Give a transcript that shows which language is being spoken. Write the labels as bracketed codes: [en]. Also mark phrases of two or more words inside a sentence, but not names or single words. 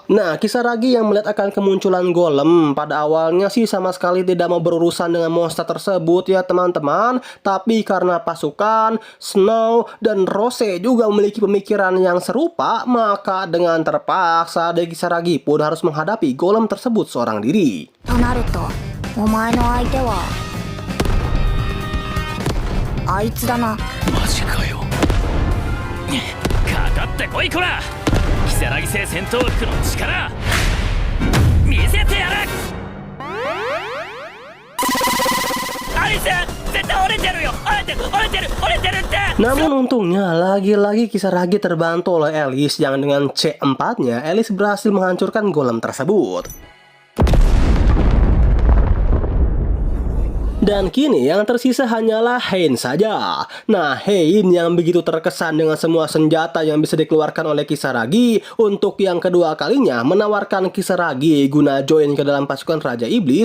[id] Nah, Kisaragi yang melihat akan kemunculan golem pada awalnya sih sama sekali tidak mau berurusan dengan monster tersebut ya teman-teman. Tapi karena pasukan Snow dan Rose juga memiliki pemikiran yang serupa, maka dengan terpaksa Kisaragi pun harus menghadapi golem tersebut seorang diri. [ja] となるとお前の相手はあいつだなマジかよかかってこいこら如月星戦闘服の力見せてやるアリス絶対折れてるよ折れてるって [id] Namun untungnya lagi-lagi Kisaragi terbantu oleh Alice yang dengan C4-nya Alice berhasil menghancurkan golem tersebut. Dan kini yang tersisa hanyalah Hein saja. Nah, Hein yang begitu terkesan dengan semua senjata yang bisa dikeluarkan oleh Kisaragi untuk yang kedua kalinya menawarkan Kisaragi guna join ke dalam pasukan Raja Iblis.